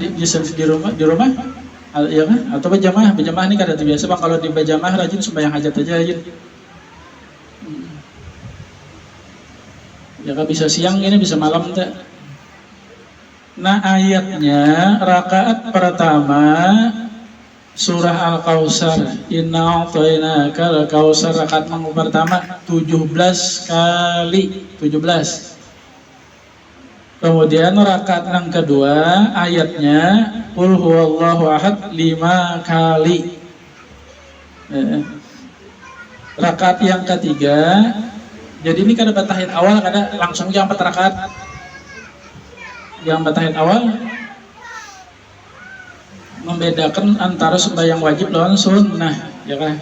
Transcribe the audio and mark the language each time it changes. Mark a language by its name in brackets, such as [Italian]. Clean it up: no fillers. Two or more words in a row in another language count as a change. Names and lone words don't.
[Banjar] Bisa di rumah, ya kan? Atau berjamaah ini kada biasa bang. Kalau di berjamaah rajin sembahyang hajat aja rajin. Ya kan, bisa siang ini, bisa malam tak? Nah ayatnya rakaat pertama surah Al-Kautsar, [Arabic] إنا أعطيناك الكوثر, [Banjar] rakaat yang pertama 17 kali. Kemudian rakaat yang kedua ayatnya [Arabic] قل هو الله أحد [Banjar] 5 kali. Rakaat yang ketiga, jadi ini kada batahid awal, kada langsung jam 4 rakaat. Yang batahid awal membedakan antara sembahyang wajib lawan sunnah, ya kan?